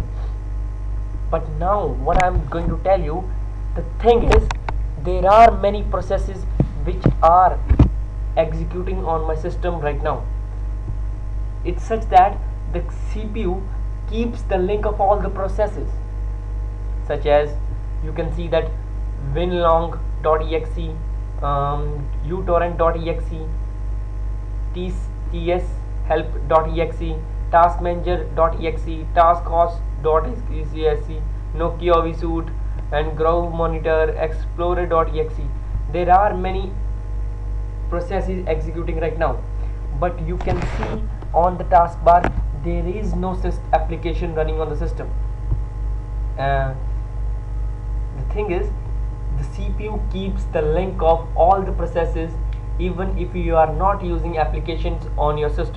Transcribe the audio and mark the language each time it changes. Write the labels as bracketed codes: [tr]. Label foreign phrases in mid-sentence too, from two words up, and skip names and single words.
[en] But now what I'm going to tell you, the thing is, there are many processes which are executing on my system right now. It's such that the CPU keeps the link of all the processes, such as you can see that winlong.exe, utorrent.exe, tshelp.exe, taskmanager.exe, taskhost.exe, Nokia vSuite, and Groove Monitor, Explorer.exe. There are many processes executing right now, but you can see on the taskbar there is no application running on the system. The thing is, the CPU keeps the link of all the processes even if you are not using applications on your system.